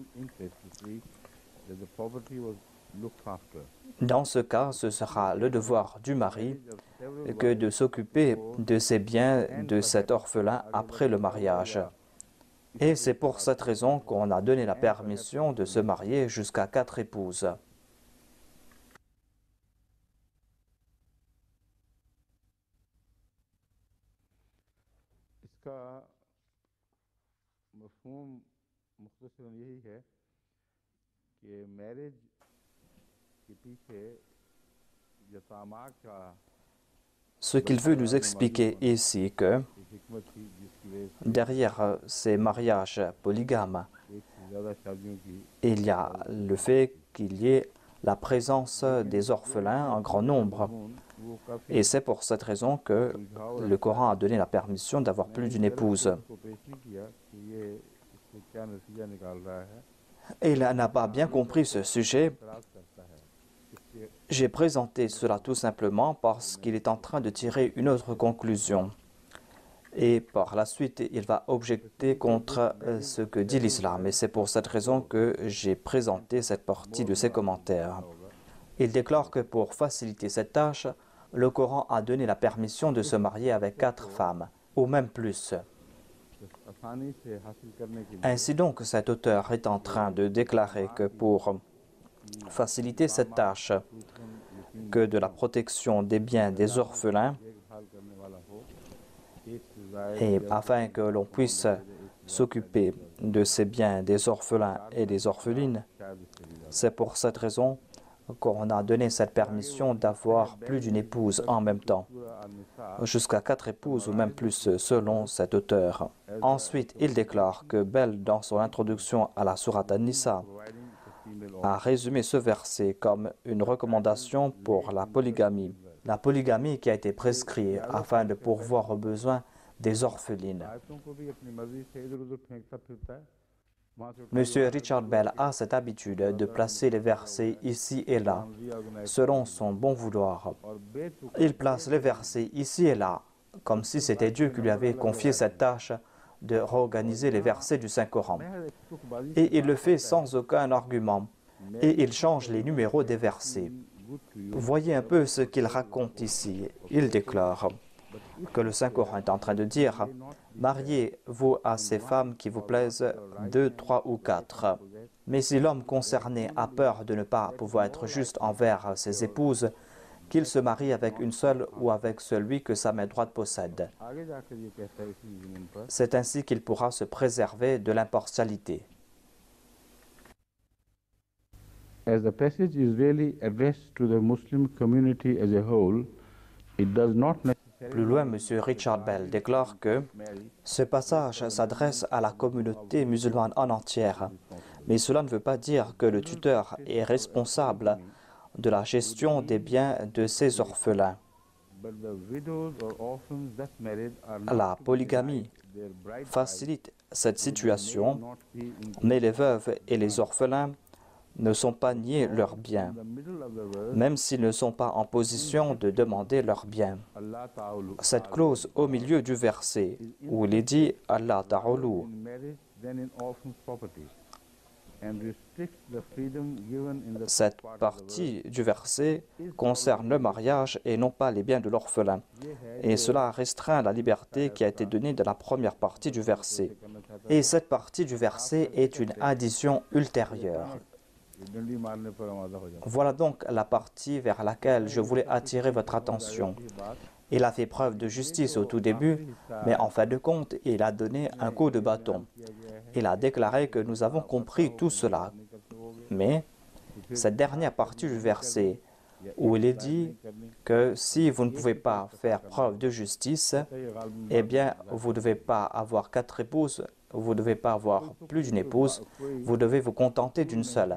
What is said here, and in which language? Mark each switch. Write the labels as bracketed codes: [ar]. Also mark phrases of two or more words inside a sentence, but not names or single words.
[fr] Dans ce cas, ce sera le devoir du mari que de s'occuper de ses biens de cet orphelin après le mariage. Et c'est pour cette raison qu'on a donné la permission de se marier jusqu'à 4 épouses. [ur] اس کا مفہوم مختصراً یہی ہے کہ میرج کے پیچھے یتامیٰ کا [fr] Ce qu'il veut nous expliquer ici que [ur] حکمت تھی جس کی وجہ سے [fr] derrière ces mariages polygames, [ur] ایک سے زیادہ شادیوں کی [fr] il y a le fait qu'il y ait la présence des orphelins en grand nombre. [ur] وہ کافی [fr] Et c'est pour cette raison que le Coran a donné la permission d'avoir plus d'une épouse. [ur] کو پیش نہیں کیا کہ یہ اس سے کیا نتیجہ نکال رہا ہے [fr] Et il n'a pas bien compris ce sujet. [ur] اعتراض کرتا ہے اس سے [fr] J'ai présenté cela tout simplement parce qu'il est en train de tirer une autre conclusion. Et par la suite, il va objecter contre ce que dit l'islam. Et c'est pour cette raison que j'ai présenté cette partie de ses commentaires. Il déclare que pour faciliter cette tâche, le Coran a donné la permission de se marier avec 4 femmes, ou même plus. [ur] آسانی سے حاصل کرنے کے لیے [fr] Ainsi donc, cet auteur est en train de déclarer que pour faciliter cette tâche, que de la protection des biens des orphelins, [ur] دیکھ بھال کرنے والا ہو ایک سے [fr] et afin que l'on puisse s'occuper de ces biens des orphelins et des orphelines, [ur] شاید اس سے بھی زیادہ [fr] c'est pour cette raison qu'on a donné cette permission d'avoir plus d'une épouse en même temps, [ur] پورا نساء [fr] jusqu'à 4 épouses ou même plus selon cet auteur. Ensuite, il déclare que Bell, dans son introduction à la sourate An-Nisa, [en] providing for female [fr] a résumé ce verset comme une recommandation pour la polygamie qui a été prescrite afin de pourvoir aux besoins des orphelines. [ur] آیتوں کو بھی اپنی مرضی سے ادھر ادھر پھینکتا پھرتا ہے وہاں سے [fr] Monsieur Richard Bell a cette habitude de placer les versets ici et là, selon son bon vouloir. [ur] اور بے تکا [fr] Il place les versets ici et là, comme si c'était Dieu qui lui avait confié cette tâche de réorganiser les versets du Saint-Coran. [ur] تک بازی [fr] Et il le fait sans aucun argument. Et il change les numéros des versets. [en] good to you [fr] Voyez un peu ce qu'il raconte ici. Il déclare que le Saint-Coran est en train de dire « Mariez-vous à ces femmes qui vous plaisent 2, 3 ou 4. Mais si l'homme concerné a peur de ne pas pouvoir être juste envers ses épouses, qu'il se marie avec une seule ou avec celui que sa main droite possède. [ur] آگے جا کر یہ کہتا ہے اسی زمین پر [fr] C'est ainsi qu'il pourra se préserver de l'impartialité. [en] As the passage is really addressed to the Muslim community as a whole, it does not [fr] Plus loin, M. Richard Bell déclare que ce passage s'adresse à la communauté musulmane en entière, mais cela ne veut pas dire que le tuteur est responsable de la gestion des biens de ses orphelins. [en] but the widows or orphans thus married are [fr] La [en] not to be [fr] polygamie [en] denied their bride [fr] facilite cette situation, [en] not be in [fr] mais les veuves et les orphelins ne sont pas niés leurs biens, [en] the middle of the verse. [fr] même s'ils ne sont pas en position de demander leurs biens. [ar] الله تعالى [fr] Cette clause au milieu du verset, où il est dit « [ar] الله تعالى » [en] in marriage than in orphans' property, and restricts the freedom given in the [fr] Cette partie du verset concerne le mariage et non pas les biens de l'orphelin. Et cela restreint la liberté qui a été donnée dans la première partie du verset. Et cette partie du verset est une addition ultérieure. [ur] ڈنڈی مارنے پر آمادہ ہو جاتا [fr] Voilà donc la partie vers laquelle je voulais attirer votre attention. Il a fait preuve de justice au tout début, mais en fin de compte, il a donné un coup de bâton. Il a déclaré que nous avons compris tout cela. Mais cette dernière partie du verset, où il est dit que si vous ne pouvez pas faire preuve de justice, eh bien, vous ne devez pas avoir 4 épouses, vous ne devez pas avoir plus d'une épouse, vous devez vous contenter d'une seule.